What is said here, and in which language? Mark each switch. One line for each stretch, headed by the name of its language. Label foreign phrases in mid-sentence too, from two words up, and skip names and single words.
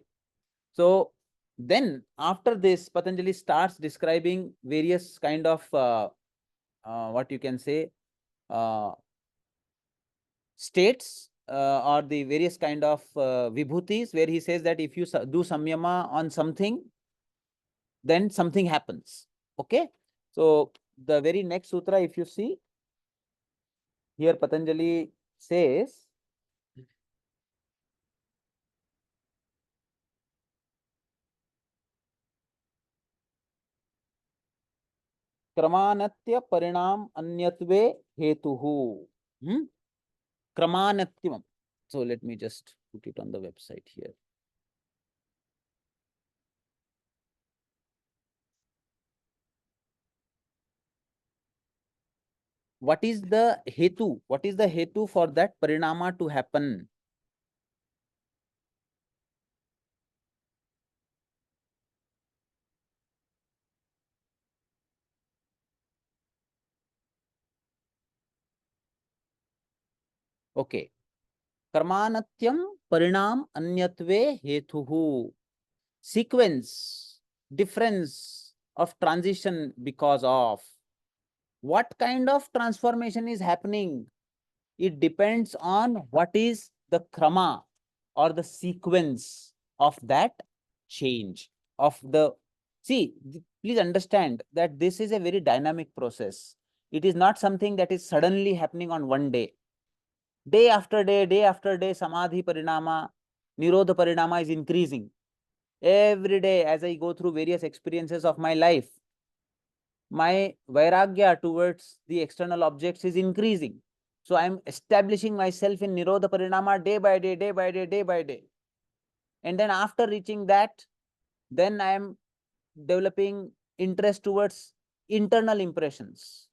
English: So then after this, Patanjali starts describing various kind of what you can say states or the various kind of vibhutis, where he says that if you do samyama on something, then something happens. Okay. So the very next sutra, if you see, here Patanjali says,
Sanskrit: Kramanatya parinam anyatve hetuhu. Kramanatyam.
English: So let me just put it on the website here. What is the hetu? What is the hetu for that parinama to happen? Okay.
Sanskrit: Karmanatyam parinam anyatve hetuhu.
English: Sequence, difference of transition because of. What kind of transformation is happening? It depends on what is the krama or the sequence of that change of the. See, please understand that this is a very dynamic process. It is not something that is suddenly happening on one day. Day after day,
Sanskrit: samadhi parinama, nirodha parinama
English: is increasing. Every day as I go through various experiences of my life, my vairagya towards the external objects is increasing. So I am establishing myself in
Sanskrit: nirodha parinama
English: day by day, day by day, day by day. And then after reaching that, then I am developing interest towards internal impressions.